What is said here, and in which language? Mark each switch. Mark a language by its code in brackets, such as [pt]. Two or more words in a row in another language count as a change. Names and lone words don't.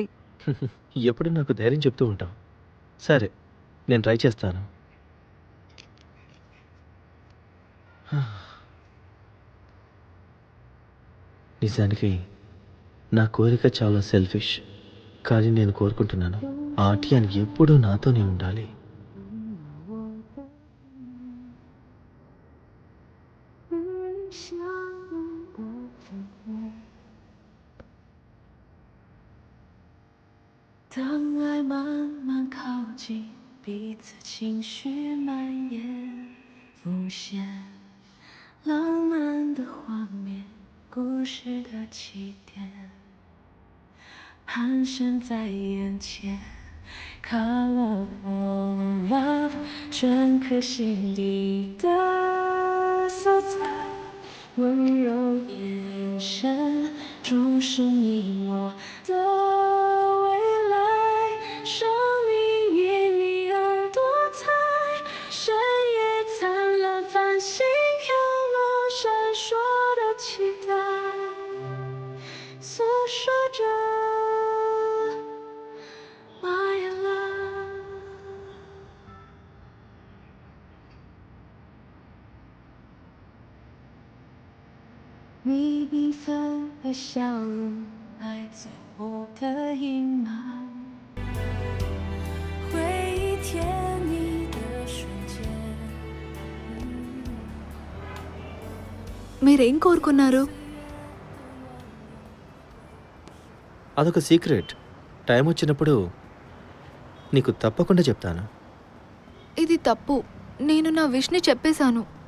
[te] ఎప్పుడు నాకు ధైర్యం చెప్తూ ఉంటావు. సరే, నేను ట్రై చేస్తాను. నిజానికి నా కోరిక చాలా సెల్ఫిష్, కానీ నేను కోరుకుంటున్నాను ఆటియాన్ ఎప్పుడూ నాతోనే ఉండాలి. [zh] 当爱慢慢靠近，彼此情绪蔓延，浮现浪漫的画面，故事的起点，盘旋在眼前。 [en] Color of love， [zh] 篆刻心底的色彩，温柔眼神，注视你我的未来。生命因你而多彩，深夜灿烂，繁星飘落，闪烁的期待，诉说着 [en] my love。 [zh] 你缤纷的笑容，带走我的阴霾，回忆甜蜜的瞬间。 [te] మీరేం కోరుకున్నారు? అదొక సీక్రెట్. టైం వచ్చినప్పుడు నీకు తప్పకుండా చెప్తాను. ఇది తప్పు. నేను నా విష్ని చెప్పేశాను.